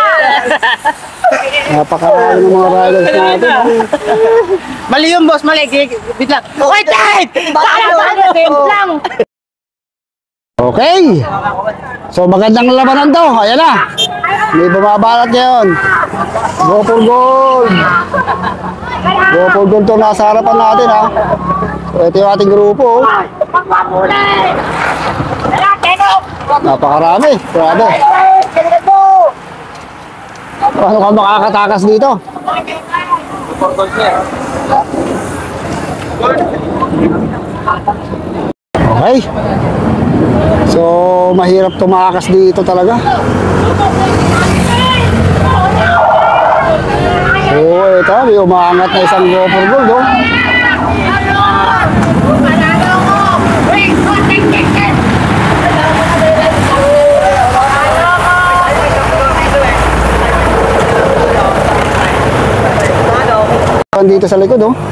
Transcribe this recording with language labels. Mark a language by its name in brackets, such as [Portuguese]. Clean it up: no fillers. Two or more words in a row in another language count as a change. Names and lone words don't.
[Filipino] Napakarami ng mga riders natin. Mali yun, boss. Mali. Bit lang. Uy, Ted! Kaya ba na lang? Okay. So magandang labanan to. Ayan na. May bumabalat ngayon. [English] Go for gold. Go for gold [Filipino] to nasa harapan natin ha. So ito yung ating grupo. Pagpapulay! Wala, Tenok! Napakarami. Grabe. Paano ka makakatakas dito? Okay. So, mahirap tumakas dito talaga. So, ito, may umangat na isang [English] go for gold, [Filipino] oh. Dito sa likod, oh.